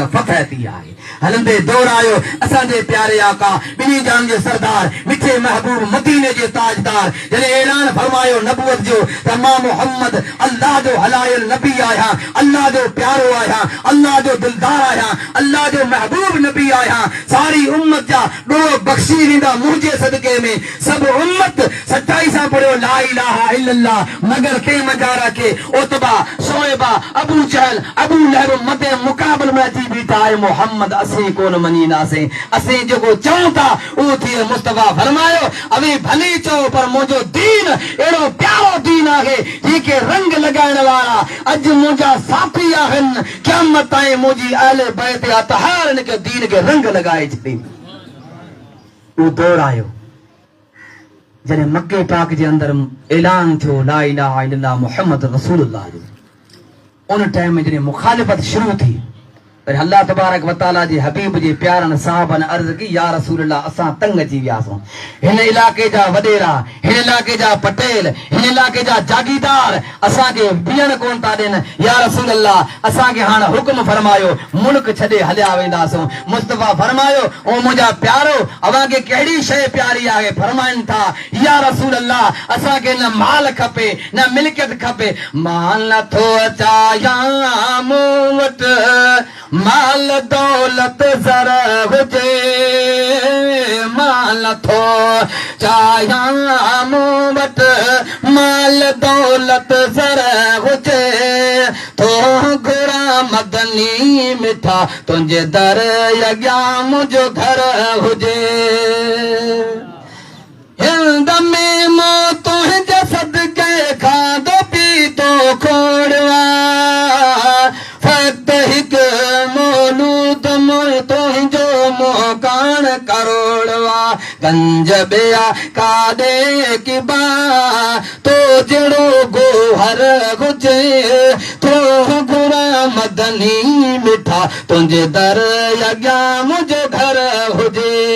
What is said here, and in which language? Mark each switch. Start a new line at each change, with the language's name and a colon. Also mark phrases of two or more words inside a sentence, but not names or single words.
Sindhi: फतह थी आहे हलंदे दौर आयो असांजे प्यारे आका ॿिन्ही जान जे सरदार मिठे महबूब मदीने जे ताजदार जॾहिं ऐलान फरमायो नबूवत जो त मां मोहम्मद अल्लाह जो हलायल नबी आहियां अल्लाह जो प्यारो आहियां अल्लाह जो दिलदार आहियां अल्लाह जो महबूब नबी आहियां सारी उम्मत जा ॾोह बख़्शी ॾींदा मुंहिंजे सदके में सभु उम्मत सच्चाई सां पढ़ियो
Arabic: لا إله إلا الله
Sindhi: मगर के मजारा के ओतबा शोएबा अबू जहल अबू लहब मदे मुकाबल में अची बीठा आहे मोहम्मद असीं कोन मञींदासीं असीं जेको चऊं था उहो थिए मुस्तफ़ा फरमायो अवी भली चओ पर मुंहिंजो दीन अहिड़ो प्यारो दीन आहे जंहिंखे रंग लॻाइण वारा अॼु मुंहिंजा साथी आहिनि क़यामत ताईं मुंहिंजी अहले बैत अतहार हिन खे दीन खे रंग लॻाए छॾी उहो दौर आयो जॾहिं मके पाक जे अंदर ऐलान थियो
Arabic: لا إله إلا الله محمد رسول الله
Sindhi: जो उन टाइम में जॾहिं मुखालिफ़त शुरू थी पर
Arabic: الله تبارك وتعالى
Sindhi: जे हबीब जे प्यारन साहबन अर्ज की
Arabic: يا رسول الله
Sindhi: असां तंग अची वियासूं हिन इलाके जा वडेरा हिन इलाके जा पटेल हिन इलाके जा जागीदार असां के बियन कोन ता देन
Arabic: يا رسول الله
Sindhi: असां के हां हुक्म फरमायो मुल्क छडे हलिया वेंदासूं मुस्तफा फरमायो ओ मुजा प्यारो अवा के केड़ी शय प्यारी आहे फरमाइन था
Arabic: يا رسول الله
Sindhi: असां के न माल खपे न मिल्कियत खपे माल न थो चाया मूवट माल दौलत जरा हुजे माल थो चाया मूवट माल दौलत जरा हुजे तो घुरा मदनी मिठा तुंहिंजे दर अॻियां मुंहिंजो घर हुजे हिंद में मो तुंहिंजे सदके खाधो पीतो खोड़वा फक्त हिकु मौलूद मों तुंहिंजो मोकान करोड़वा गंज बिया काॾे किबा तो जहिड़ो गोहर हुजे तो घुरा मदनी मिठा तुंहिंजे दर अॻियां मुंहिंजो घर हुजे